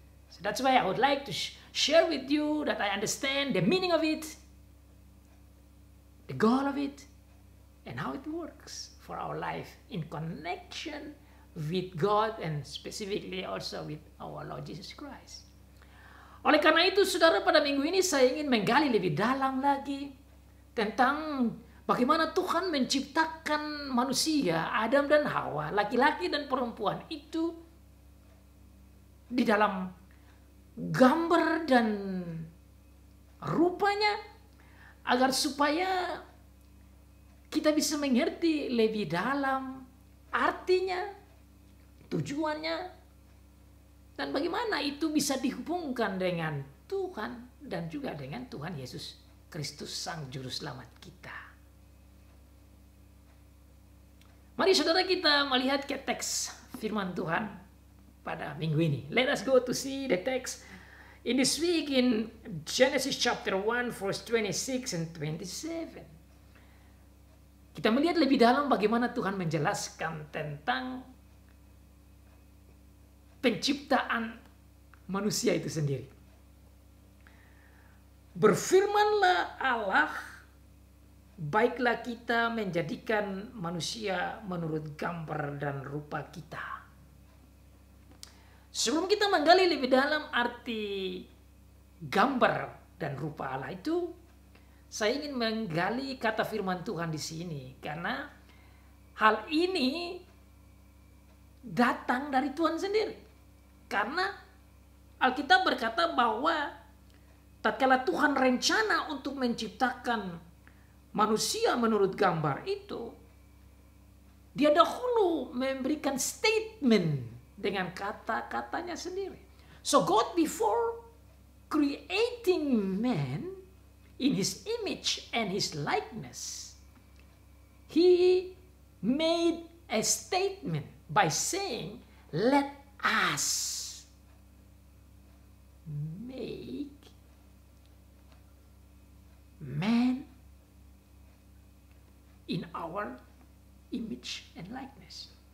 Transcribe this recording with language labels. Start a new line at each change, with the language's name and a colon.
English: So that's why I would like to share with you that I understand the meaning of it, the goal of it, and how it works for our life in connection with God and specifically also with our Lord Jesus Christ.
Indonesian: Oleh karena itu, saudara, pada minggu ini saya ingin menggali lebih dalam lagi tentang bagaimana Tuhan menciptakan manusia, Adam dan Hawa, laki-laki dan perempuan itu di dalam gambar dan rupanya, agar supaya kita bisa mengerti lebih dalam artinya, tujuannya, dan bagaimana itu bisa dihubungkan dengan Tuhan dan juga dengan Tuhan Yesus Kristus, Sang Juru Selamat kita. Mari saudara kita melihat ke teks firman Tuhan pada minggu ini.
English: Let us go to see the text in this week in Genesis chapter 1 verse 26 and 27.
Indonesian: Kita melihat lebih dalam bagaimana Tuhan menjelaskan tentang penciptaan manusia itu sendiri. Berfirmanlah Allah, baiklah kita menjadikan manusia menurut gambar dan rupa kita. Sebelum kita menggali lebih dalam arti gambar dan rupa Allah itu, saya ingin menggali kata firman Tuhan di sini karena hal ini datang dari Tuhan sendiri. Karena Alkitab berkata bahwa tatkala Tuhan rencana untuk menciptakan manusia menurut gambar itu, dia dahulu memberikan statement dengan kata-katanya sendiri.
English: So God, before creating man in his image and his likeness, he made a statement by saying, let us make man in our image and likeness.